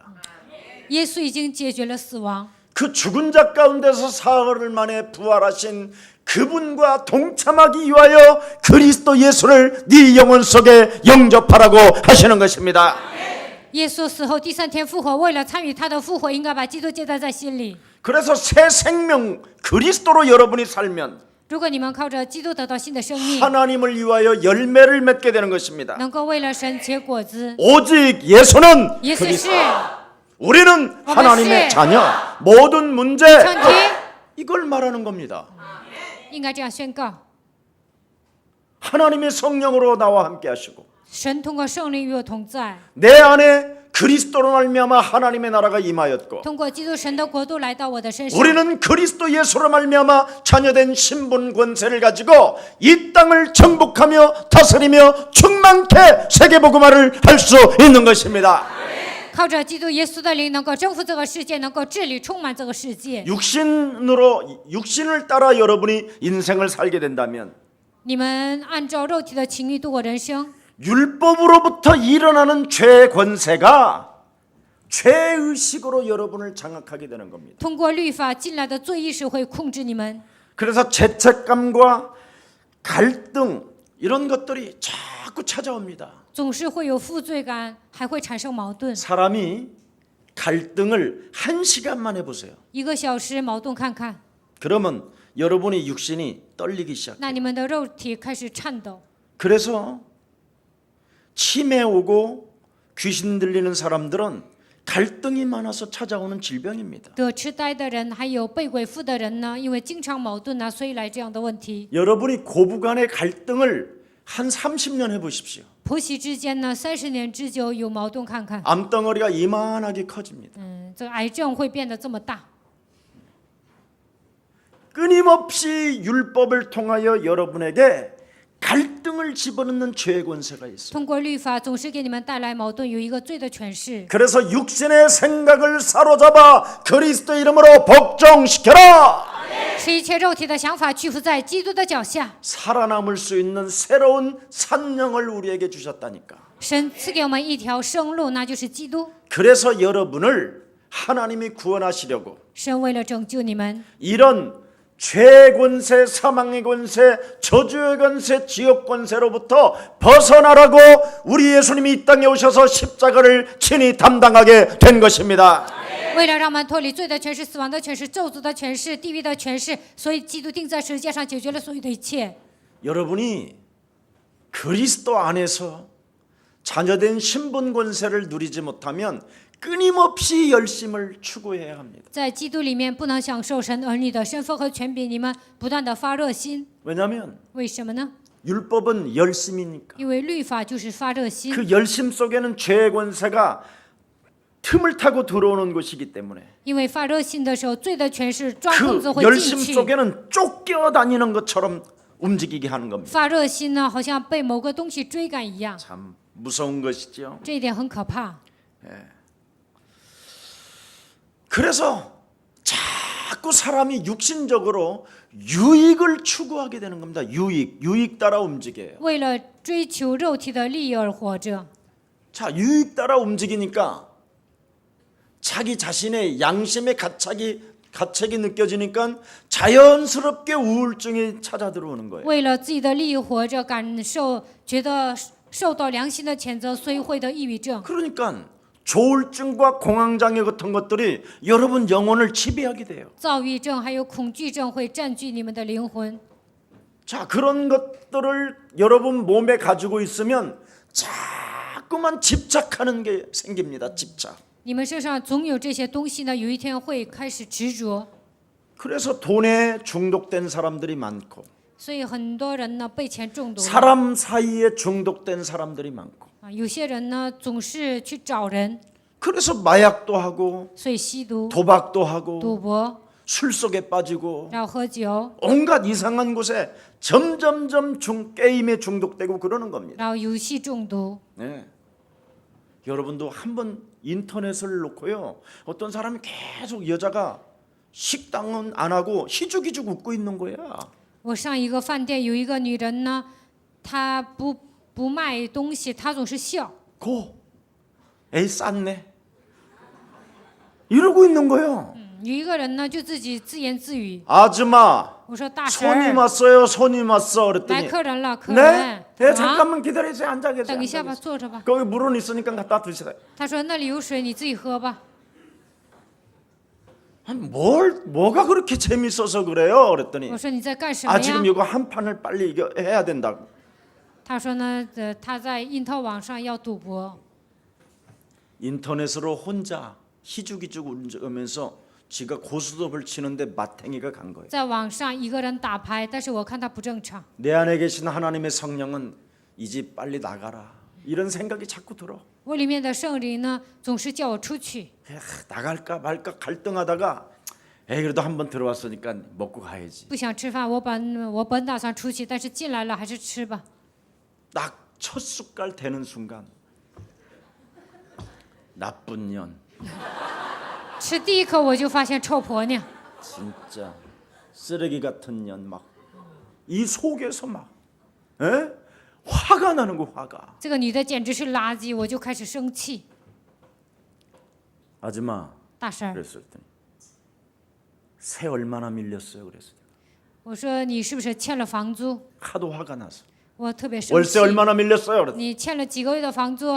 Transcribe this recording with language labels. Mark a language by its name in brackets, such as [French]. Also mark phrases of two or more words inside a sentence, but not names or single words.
[Chinese] 耶稣已经解决了死亡。 [Korean] 그 죽은 자 가운데서 사흘 만에 부활하신 그분과 동참하기 위하여 그리스도 예수를 네 영혼 속에 영접하라고 하시는 것입니다. [Chinese] 耶稣死后第3天复活，为了参与他的复活，应该把基督接待在心里。 [Korean] 그래서 새 생명 그리스도로 여러분이 살면 [Chinese] 如果你们靠着基督得到新的生命， [Korean] 하나님을 위하여 열매를 맺게 되는 것입니다. [Chinese] 能够为了神结果子。 [Korean] 오직 예수는 [Chinese] 耶稣 [Korean] 그리스도. [Chinese] 是 [Korean] 우리는 하나님의 자녀. 모든 문제 [Chinese] 上帝， [Korean] 이걸 말하는 겁니다. [Chinese] 应该这样宣告： [Korean] 하나님의 성령으로 나와 함께 하시고 [Chinese] 神通过圣灵与我同在， [Korean] 내 안에 그리스도로 말미암아 하나님의 나라가 임하였고 [Chinese] 通过基督神的国度来到我的身上。 [Korean] 우리는 그리스도 예수로 말미암아 자녀된 신분 권세를 가지고 이 땅을 정복하며 다스리며 충만케 세계복음화를 할 수 있는 것입니다. [Chinese] 靠着基督耶稣的灵，能够征服这个世界，能够治理充满这个世界。 [Korean] 육신을 따라 여러분이 인생을 살게 된다면 [Chinese] 你们按照肉体的情欲度过人生， [Korean] 율법으로부터 일어나는 죄 권세가 죄의식으로 여러분을 장악하게 되는 겁니다. [Chinese] 通过律法进来的罪意识会控制你们。 [Korean] 그래서 죄책감과 갈등 이런 것들이 자꾸 찾아옵니다. [Chinese] 总是会有负罪感，还会产生矛盾。 [Korean] 사람이 갈등을 1시간만 해보세요. [Chinese] 1 个小时矛盾看看， [Korean] 그러면 여러분의 육신이 떨리기 시작해요. [Chinese] 那你们的肉体开始颤抖。 [Korean] 그래서 치매 오고 귀신 들리는 사람들은 갈등이 많아서 찾아오는 질병입니다. [Chinese] 得痴呆的人，还有被鬼附的人呢，因为经常矛盾呢，所以来这样的问题。 [Korean] 여러분이 고부간의 갈등을 한 30년 해보십시오. [Chinese] 婆媳之间呢，30年之久有矛盾看看， [Korean] 암덩어리가 이만하게 커집니다. [Chinese] 这个癌症会变得这么大。 [Korean] 끊임없이 율법을 통하여 여러분에게 갈등을 집어넣는 죄의 권세가 있어요. [Chinese] 通过律法总是给你们带来矛盾，有一个罪的诠释。 [Korean] 그래서 육신의 생각을 사로잡아 그리스도 이름으로 복종시켜라. [Chinese] 使一切肉体的想法屈服在基督的脚下。 [Korean] 살아남을 수 있는 새로운 산령을 우리에게 주셨다니까. [Chinese] 神赐给我们一条生路，那就是基督。 [Korean] 그래서 여러분을 하나님이 구원하시려고 [Chinese] 神为了拯救你们， [Korean] 이런 죄의 권세, 사망의 권세, 저주의 권세, 지옥 권세로부터 벗어나라고 우리 예수님이 이 땅에 오셔서 십자가를 친히 담당하게 된 것입니다. [Chinese] 为了让我们脱离罪的权势、死亡的权势、咒诅的权势、地狱的权势，所以基督钉在十字架上解决了所有的一切。 [Korean] 여러분이 그리스도 안에서 자녀된 신분 권세를 누리지 못하면 끊임없이 열심을 추구해야 합니다. [Chinese] 在基督里面不能享受神儿女的身份和权柄，你们不断的发热心。 [Korean] 왜냐하면 [Chinese] 为什么呢？ [Korean] 율법은 열심이니까. [Chinese] 因为律法就是发热心， [Korean] 그 열심 속에는 죄의 권세가 틈을 타고 들어오는 것이기 때문에 [Chinese] 因为发热心的时候，罪的权势抓 [Korean] 그 [Chinese] 空子会进 [Korean] 열심 [Chinese] 去。 [Korean] 속에는 쫓겨다니는 것처럼 움직이게 하는 겁니다. [Chinese] 发热心呢，好像被某个东西追赶一样， [Korean] 참 무서운 것이죠. [Chinese] 这一点很可怕。 [Korean] 그래서 자꾸 사람이 육신적으로 유익을 추구하게 되는 겁니다. 유익 따라 움직여요. [Chinese] 为了追求肉体的利益而活着， [Korean] 자, 유익 따라 움직이니까 자기 자신의 양심의 가책이 느껴지니까 자연스럽게 우울증이 찾아 들어오는 거예요. [Chinese] 为了自己的利益活着，觉得受到良心的谴责，所以会得抑郁症。 [Korean] 그러니까 조울증과 공황장애 같은 것들이 여러분 영혼을 지배하게 돼요. [Chinese] 躁郁症还有恐惧症会占据你们的灵魂。 [Korean] 자, 그런 것들을 여러분 몸에 가지고 있으면 자꾸만 집착하는 게 생깁니다. 집착. [Chinese] 你们身上总有这些东西呢，有一天会开始执着， [Korean] 그래서 돈에 중독된 사람들이 많고 [Chinese] 所以很多人呢被钱中毒了 [Korean] 사람 사이에 중독된 사람들이 많고 [Chinese] 啊，有些人呢总是去找人， [Korean] 그래서 마약도 하고 [Chinese] 所以吸毒、 [Korean] 도박도 하고 [Chinese] 赌博， [Korean] 술 속에 빠지고 [Chinese] 然后喝酒， [Korean] 온갖 이상한 곳에 점점점 게임에 중독되고 그러는 겁니다. [Chinese] 然后游戏中毒。 [Korean] 네. 여러분도 한번 인터넷을 놓고요. 어떤 사람이 계속 여자가 식당은 안 하고 희죽희죽 웃고 있는 거야. [Chinese] 我上一个饭店，有一个女人呢，她不卖东西，她总是笑。 [Korean] 에이 쌌네. 이러고 있는 거예요. [Chinese] 有一个人呢就自己自言自语。 [Korean] 아줌마 [Chinese] 我说大婶 [Korean] 손님 [Chinese] 儿， [Korean] 왔어요. 손님 왔어. [Chinese] 来 [Korean] 그랬더니 [Chinese] 客人了，客 [Korean] 네? [Chinese] 人。 [Korean] 네 啊， 잠깐만 기다리세요. 앉아 계세요. [Chinese] 等一下 [Korean] 앉아 [Chinese] 吧， [Korean] 계세요. [Chinese] 坐着吧。 [Korean] 거기 물은 있으니까 갖다 드시다. [Chinese] 他说那里有水，你自己喝吧。 [Korean] 뭐가 그렇게 재밌어서 그래요? 그랬더니 [Chinese] 我说你在干什么 [Korean] 아 지금 [Chinese] 呀？ [Korean] 이거 한 판을 빨리 이거 해야 된다고. [Chinese] 他说呢，他在印淘网上要赌博， [Korean] 인터넷으로 혼자 희죽희죽 울면서 지가 고스톱을 치는데 마탱이가 간 거예요. [Chinese] 在网上一个人打牌，但是我看他不正常。 [Korean] 내 안에 계신 하나님의 성령은 이 집 빨리 나가라. 이런 생각이 자꾸 들어. [Chinese] 我里面的圣灵呢，总是叫我出去。 [Korean] 나갈까 말까 갈등하다가 그래도 한번 들어왔으니까 먹고 가야지. [Chinese] 不想吃饭，我本打算出去，但是进来了还是吃吧。 [Korean] 딱 첫 숟갈 대는 순간 나쁜 년, [Chinese] 吃第一口我就发现臭婆娘， [Korean] 진짜 쓰레기 같은 년 막 이 속에서 막 화가 나는 거 화가. [Chinese] 这个女的简直是垃圾，我就开始生气。 [Korean] 아줌마 [Chinese] 大婶儿， [Korean] 그랬을 때 새 얼마나 밀렸어요 그랬어요. [Chinese] 我说你是不是欠了房租？ [Korean] 하도 화가 나서 [Chinese] 我特别生 [Korean] 월세 [Chinese] 气。 [Korean] 얼마나 밀렸어요 그랬어요. [Chinese] 你欠了几个月的房租？